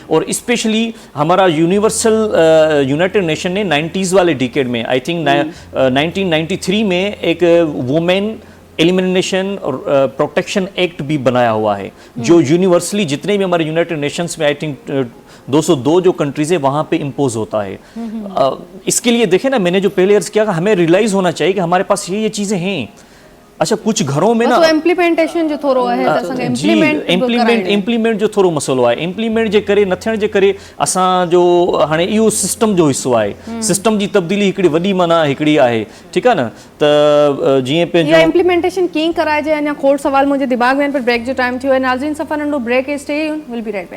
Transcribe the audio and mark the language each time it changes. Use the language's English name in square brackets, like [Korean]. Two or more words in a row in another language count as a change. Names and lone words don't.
[Urdu] اور اسپیشلی ہمارا یونیورسل یونائیٹڈ نیشن نے 90s والے ڈیکیڈ میں, [English] I think [Urdu] 1993 میں ایک ویمن ایلیمنیشن اور پروٹیکشن ایکٹ بھی بنایا ہوا ہے، جو یونیورسلی جتنے بھی ہمارے یونائیٹڈ نیشنز میں [English] I think [Urdu] 202 جو کنٹریز ہے وہاں پہ امپوز ہوتا ہے. اس کے لیے دیکھیں نا، میں نے جو پہلے عرض کیا، ہمیں ریئلائز ہونا چاہیے کہ ہمارے پاس یہ چیزیں ہیں. اچھا، کچھ گھروں میں نا امپلیمنٹیشن جو تھورو ہے, [Sindhi] इम्प्लीमेंट जो थोरो मसलो है, इम्प्लीमेंट जे करे न थियण जे करे असां जो हाणे इहो सिस्टम जो हिस्सो आहे। सिस्टम जी तब्दीली हिकिड़ी वॾी माना हिकिड़ी आहे, ठीकु आहे न। त जीअं पंहिंजो इम्प्लीमेंटेशन कीअं कराइजे, अञा खोड़ सवाल मुंहिंजे दिमाग़ में, पर ब्रेक जो टाइम थियो आहे। नाज़रीन सफ़ा नंढो ब्रेक, [English] Stay, we'll be right back.